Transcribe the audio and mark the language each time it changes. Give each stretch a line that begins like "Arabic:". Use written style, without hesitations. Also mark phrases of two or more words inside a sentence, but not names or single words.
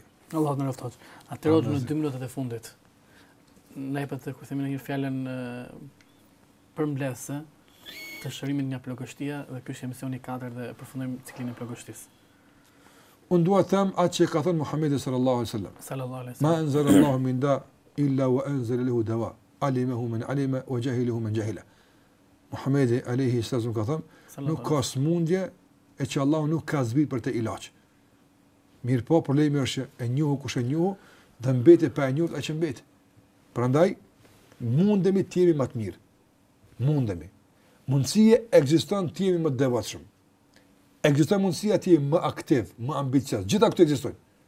Albanian: Allah të nëroftoq. Atëherë në 2 minutat e fundit. Ne për kur themi në një fjalën përmbledhëse të shërimit nga plagështia dhe ky është emisioni 4 dhe përfundojmë ciklin e plagështisë. Unë dua të them atë që ka thënë Muhamedi
Arabic: صلى الله عليه وسلم. صلى الله عليه Ma wasallam. أنزل الله من داء إلا وأنزل له دواء علمه من علم وجهله من جهل.
Albanian: Muhamedi
Arabic: عليه سلام
Albanian: ka thënë, nuk ka smundje e që Allahu nuk ka zbrit për të ilaç. Mirë po, problemi është që e njohu kush e njohu dhe mbeti pa e njohur ai që mbeti. Prandaj mundemi të jemi më të mirë. Mundemi. Mundësia ekziston të jemi më të devotshëm. Ekziston mundësia të jemi më aktiv, më ambicioz. Gjitha këto ekzistojnë.